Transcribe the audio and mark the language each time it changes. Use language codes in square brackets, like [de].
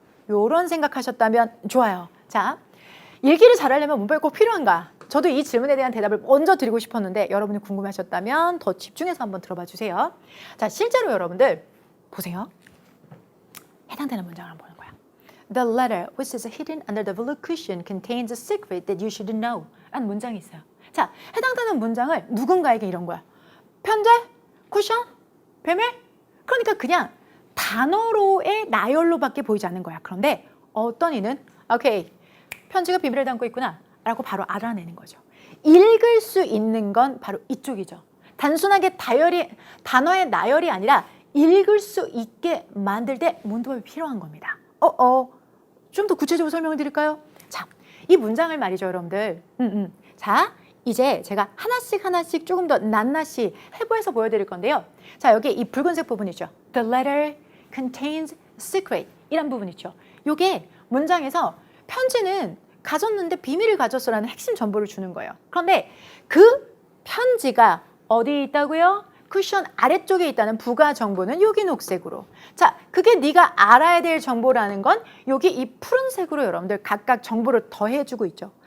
[ko] 이런 생각하셨다면 좋아요. 자, 읽기를 잘하려면 문법이 꼭 필요한가? 저도 이 질문에 대한 대답을 먼저 드리고 싶었는데 여러분이 궁금하셨다면 더 집중해서 한번 들어봐 주세요. 자, 실제로 여러분들 보세요. 해당되는 문장을 한번 보는 거야. [en] The letter which is hidden under the blue cushion contains a secret that you should know. [ko] 라는 문장이 있어요. 자, 해당되는 문장을 누군가에게 이런 거야. 편제? 쿠션? 배밀? 그러니까 그냥 단어로의 나열로밖에 보이지 않는 거야. 그런데 어떤 이는 오케이, 편지가 비밀을 담고 있구나 라고 바로 알아내는 거죠. 읽을 수 있는 건 바로 이쪽이죠. 단순하게 단어의 나열이 아니라 읽을 수 있게 만들 때 문법이 필요한 겁니다. 좀 더 구체적으로 설명을 드릴까요? 자, 이 문장을 말이죠, 여러분들. 자, 이제 제가 하나씩 조금 더 낱낱이 해부해서 보여드릴 건데요. 자, 여기 이 붉은색 부분 있죠. [en] The letter contains secret [ko] 이란 부분 있죠. 요게 문장에서 편지는 가졌는데 비밀을 가졌어라는 핵심 정보를 주는 거예요. 그런데 그 편지가 어디에 있다고요? 쿠션 아래쪽에 있다는 부가 정보는 여기 녹색으로. 자, 그게 네가 알아야 될 정보라는 건 여기 이 푸른색으로 여러분들 각각 정보를 더해주고 있죠.